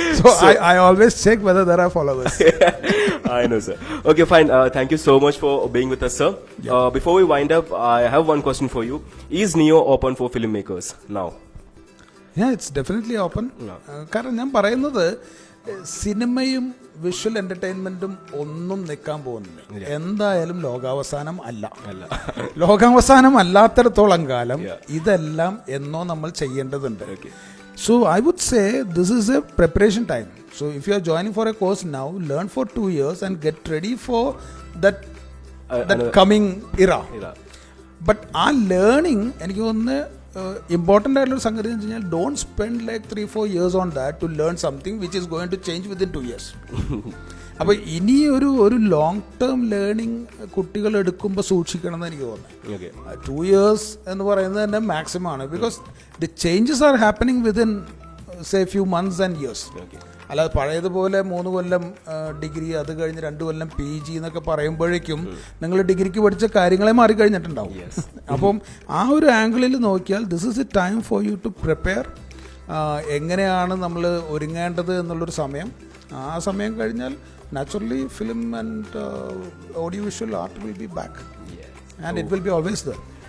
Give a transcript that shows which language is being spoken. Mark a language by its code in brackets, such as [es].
[en] So I always check whether there are followers. I know, sir. Okay, fine. Thank you so much for being with us, sir. Before we wind up, I have one question for you. Is Neo open for filmmakers now? Yeah, it's definitely open. [ml] കാരണം ഞാൻ പറയുന്നത് സിനിമയും visual എന്റർടൈൻമെന്റും ഒന്നും നിൽക്കാൻ പോകുന്നില്ല. എന്തായാലും ലോകാവസാനം അല്ല. ലോകാവസാനം അല്ലാത്തിടത്തോളം കാലം ഇതെല്ലാം എന്നോ നമ്മൾ ചെയ്യേണ്ടതുണ്ട്. [en] So I would say this is a preparation time. So if you are joining for a course now, learn for 2 years and get ready for that coming era. But [ml] ആ ലേണിംഗ് എനിക്ക് തോന്നുന്നു ഇമ്പോർട്ടൻ്റ് ആയിട്ടുള്ള സംഗതി എന്ന് വെച്ച് കഴിഞ്ഞാൽ [en] Don't spend like 3-4 years on that to learn something which is going to change within 2 years. [ml] അപ്പോൾ ഇനി ഒരു ലോങ് ടേം ലേണിംഗ് കുട്ടികൾ എടുക്കുമ്പോൾ സൂക്ഷിക്കണം എന്ന് എനിക്ക് തോന്നുന്നു. [en] 2 years [ml] എന്ന് പറയുന്നത് തന്നെ മാക്സിമം ആണ്. [en] Because the changes are happening within say few months and years. [ml] അല്ലാതെ പഴയതുപോലെ 3 കൊല്ലം ഡിഗ്രി, അത് കഴിഞ്ഞ് 2 കൊല്ലം PG എന്നൊക്കെ പറയുമ്പോഴേക്കും നിങ്ങൾ ഡിഗ്രിക്ക് പഠിച്ച കാര്യങ്ങളെ മാറിക്കഴിഞ്ഞിട്ടുണ്ടാവും. അപ്പം ആ ഒരു ആംഗിളിൽ നോക്കിയാൽ [en] This is a time for you to prepare. [ml] എങ്ങനെയാണ് നമ്മൾ ഒരുങ്ങേണ്ടത് എന്നുള്ളൊരു സമയം. ആ സമയം കഴിഞ്ഞാൽ [en] naturally film and audiovisual art will be back, and it will be always there.